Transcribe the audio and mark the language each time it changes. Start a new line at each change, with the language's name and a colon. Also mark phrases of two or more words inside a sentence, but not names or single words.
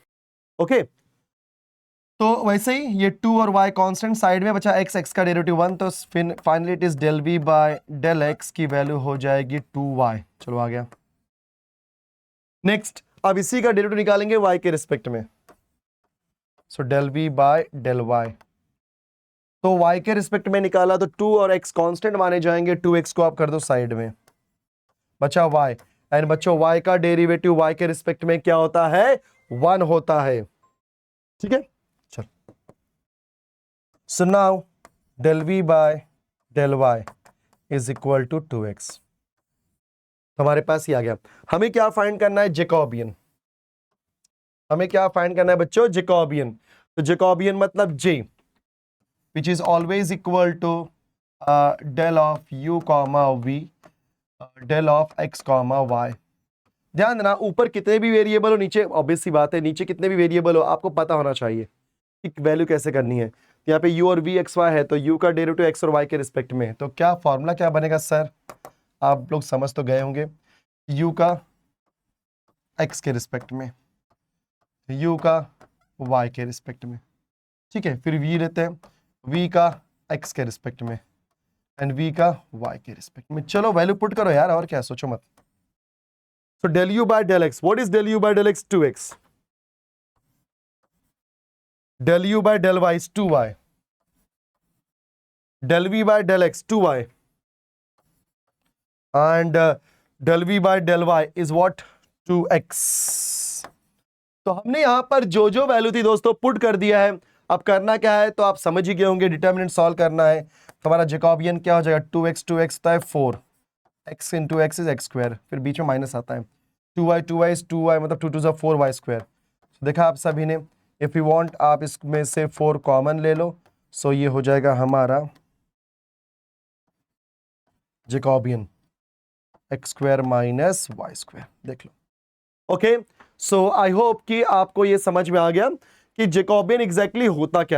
Hindi: ओके, तो वैसे ही ये 2 और y
English: constant side
Hindi: में, बचा x का डेरिवेटिव 1. तो
English: finally it is del v by del x
Hindi: की वैल्यू हो जाएगी 2y. चलो आ गया. नेक्स्ट, अब इसी का डेरिवेटिव निकालेंगे y के रिस्पेक्ट में.
English: so del v by del y.
Hindi: तो y के रिस्पेक्ट में निकाला तो 2 और x कांस्टेंट माने जाएंगे, 2x को आप कर दो साइड में, बचा y. एंड बच्चों y का डेरिवेटिव y के रिस्पेक्ट में क्या होता है? 1 होता है, ठीक है. चल,
English: so now del v by del y is equal to 2x.
Hindi: हमारे पास ही आ गया. हमें क्या फाइंड करना है? जैकोबियन. हमें क्या फाइंड करना है बच्चों?
English: जैकोबियन. तो जैकोबियन मतलब j which is always equal to del of u comma v del of x comma y.
Hindi: ध्यान देना, ऊपर कितने भी वेरिएबल हो, नीचे ऑब्वियस सी बात है नीचे कितने भी वेरिएबल हो आपको पता होना चाहिए कि वैल्यू कैसे करनी है. यहाँ पे u और v x y है तो u का डेरिवेटिव x और y के रिस्पेक्ट में. तो क्या फॉर्मूला क्या बनेगा सर? आप लोग समझ तो गए होंगे, u का x के रिस्पेक्ट में, u का y के रिस्पेक्ट में, ठीक है. फिर v लेते हैं, v का x के रिस्पेक्ट में एंड v का y के रिस्पेक्ट में. चलो
English: value put
Hindi: करो यार, और क्या, सोचो मत.
English: so del u by del x, what is del u by del x? 2x. del u by del y is 2y. del v by del x 2y and del v by del y is what? 2x.
Hindi: तो हमने यहां पर जो जो वैल्यू थी दोस्तों पुट कर दिया है. अब करना क्या है तो आप समझ ही गए होंगे,
English: determinant solve
Hindi: करना है. तो हमारा जैकोबियन क्या हो जाएगा? 2x होता है 4,
English: x into x is x square,
Hindi: फिर बीच में माइनस आता है, 2y is 2y मतलब 2 2 4y स्क्वायर. देखा आप सभी ने,
English: if you want
Hindi: आप इसमें से 4 कॉमन ले लो. सो ये हो जाएगा हमारा जैकोबियन
English: x square minus y square.
Hindi: देख लो.
English: okay, so I hope
Hindi: कि आपको ये समझ में आ गया कि जैकोबियन एग्जैक्टली होता क्या है.